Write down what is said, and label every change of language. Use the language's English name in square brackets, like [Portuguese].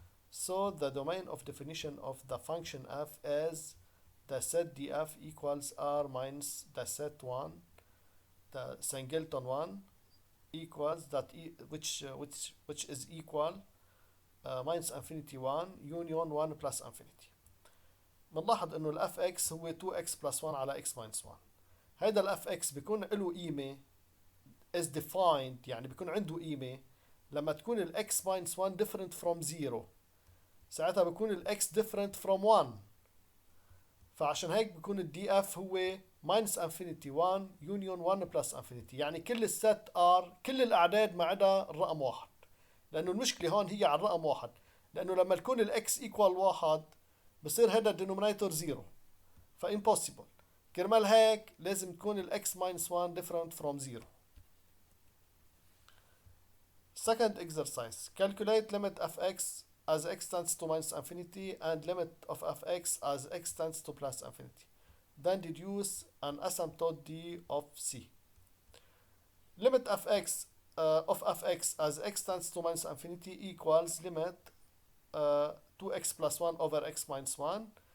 [English] So the domain of definition of the function f is the set df equals r minus the set 1, the singleton 1 equals that which is equal minus infinity 1 union 1 plus infinity. [Arabic] بنلاحظ انه الاف اكس هو [English] 2x plus 1 [Arabic] على [English] x minus 1. [Arabic] هيدا الاف اكس بيكون له قيمه [English] is defined، [Arabic] يعني بيكون عنده قيمه لما تكون الا [English] x minus 1 different from 0، [Arabic] ساعتها بيكون الا [English] x different from 1. [Arabic] فعشان هيك بيكون الدي اف هو [English] minus infinity 1 union 1 plus infinity، [Arabic] يعني كل الست ار كل الاعداد ما عدا الرقم واحد، لانه المشكله هون هي على الرقم واحد، لانه لما تكون الاكس ايكوال 1 بصير هذا الدينومينيتور 0، فimpossible. كرمال هيك لازم تكون الاكس [English] minus 1 different from 0. Second exercise: calculate limit fx as x tends to minus infinity and limit of fx as x tends to plus infinity. Then deduce an asymptote d of c. Limit fx of fx as x tends to minus infinity equals limit 2x plus 1 over x minus 1.